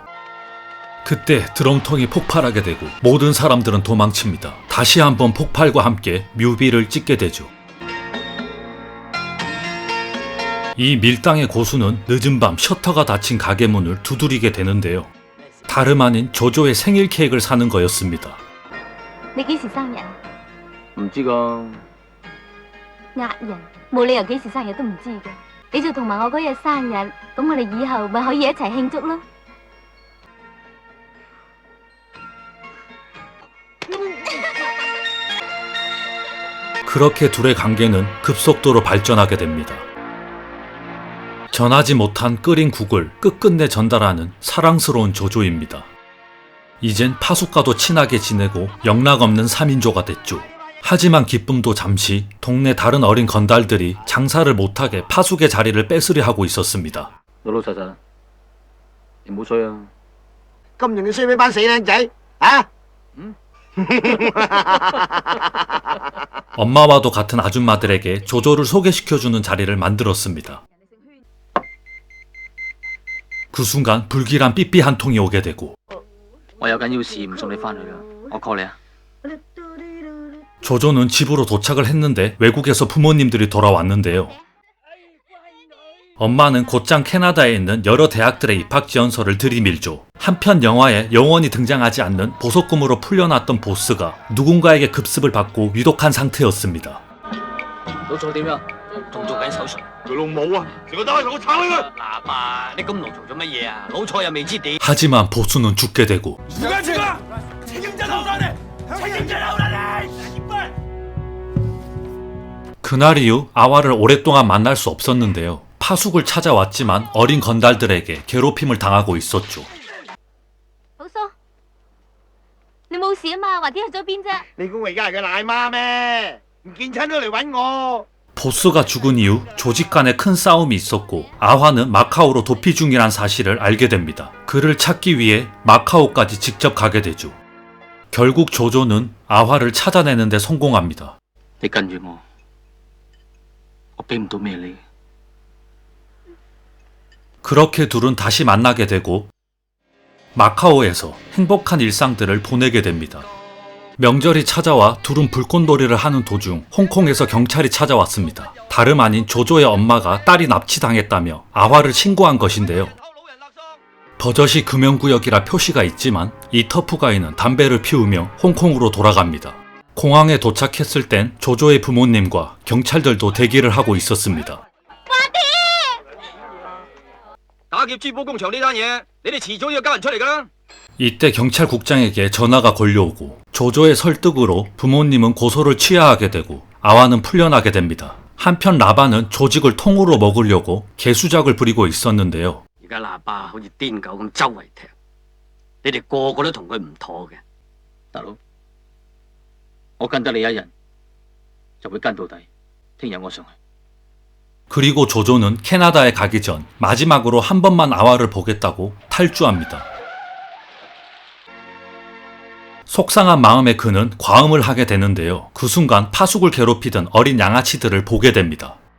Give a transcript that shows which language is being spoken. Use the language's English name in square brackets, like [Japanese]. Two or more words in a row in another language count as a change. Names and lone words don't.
[Korean] 그때 드럼통이 폭발하게 되고 모든 사람들은 도망칩니다. 다시 한번 폭발과 함께 뮤비를 찍게 되죠. 이 밀당의 고수는 늦은 밤 셔터가 닫힌 가게 문을 두드리게 되는데요. 다름 아닌 조조의 생일 케이크를 사는 거였습니다. [Cantonese] 你幾時生日？唔知㗎。呃人，冇理由幾時生日都唔知嘅。你就同埋我嗰日生日，咁我哋以後咪可以一齊慶祝咯。 [Korean] 그렇게 둘의 관계는 급속도로 발전하게 됩니다. 전하지 못한 끓인 국을 끝끝내 전달하는 사랑스러운 조조입니다. 이젠 파숙과도 친하게 지내고 영락없는 3인조가 됐죠. 하지만 기쁨도 잠시 동네 다른 어린 건달들이 장사를 못하게 파숙의 자리를 뺏으려 하고 있었습니다. [Cantonese] 老老實實，你唔好衰啊！咁容易衰俾班死靚仔啊！ [Korean] 엄마와도 같은 아줌마들에게 조조를 소개시켜주는 자리를 만들었습니다. 그 순간 불길한 삐삐 한 통이 오게 되고 [Cantonese] 我有緊要事唔送你翻去啦，我 call 你啊！ [Korean] 조조는 집으로 도착을 했는데 외국에서 부모님들이 돌아왔는데요. 엄마는 곧장 캐나다에 있는 여러 대학들의 입학 지원서를 들이밀죠. 한편 영화에 영원히 등장하지 않는 보석금으로 풀려났던 보스가 누군가에게 급습을 받고 위독한 상태였습니다. [Cantonese] 老做點呀？ 仲做緊手術。佢老母啊！成個單位同我炒起佢！嗱爸，你咁勞做咗乜嘢啊？老錯又未知點。 [Korean] 하지만 보수는 죽게 되고 누가 책임자 나오라네! 책임자 나오라네! 이빨! 그날 이후 아와를 오랫동안 만날 수 없었는데요. 파숙을 찾아왔지만 어린 건달들에게 괴롭힘을 당하고 있었죠. [Cantonese] 老蘇，你冇事啊嘛？或者去咗邊啫？你估我而家係佢奶媽咩？唔見親都嚟揾我！ [Korean] 보스가 죽은 이후 조직 간에 큰 싸움이 있었고 아화는 마카오로 도피 중이란 사실을 알게 됩니다. 그를 찾기 위해 마카오까지 직접 가게 되죠. 결국 조조는 아화를 찾아내는 데 성공합니다. [Cantonese] 你跟住我俾唔到咩你。 [Korean] 그렇게 둘은 다시 만나게 되고 마카오에서 행복한 일상들을 보내게 됩니다. 명절이 찾아와 둘은 불꽃놀이를 하는 도중 홍콩에서 경찰이 찾아왔습니다. 다름 아닌 조조의 엄마가 딸이 납치당했다며 아화를 신고한 것인데요. 버젓이 금연구역이라 표시가 있지만 이 터프가이는 담배를 피우며 홍콩으로 돌아갑니다. 공항에 도착했을 땐 조조의 부모님과 경찰들도 대기를 하고 있었습니다. [Cantonese] 打劫珠寶工場呢單嘢，你哋遲早要交人出嚟㗎啦！ [Korean] 이때 경찰국장에게 전화가 걸려오고 조조의 설득으로 부모님은 고소를 취하하게 되고 아와는 풀려나게 됩니다. 한편 라바는 조직을 통으로 먹으려고 개수작을 부리고 있었는데요. [Cantonese] 而家喇叭好似癲狗咁周圍踢，你哋個個都同佢唔妥嘅。大佬，我跟得你一人，就會跟到底。聽日我上去。 [Korean] 그리고 조조는 캐나다에 가기 전 마지막으로 한 번만 아와를 보겠다고 탈주합니다. 속상한 마음에 그는 과음을 하게 되는데요. 그 순간 파숙을 괴롭히던 어린 양아치들을 보게 됩니다.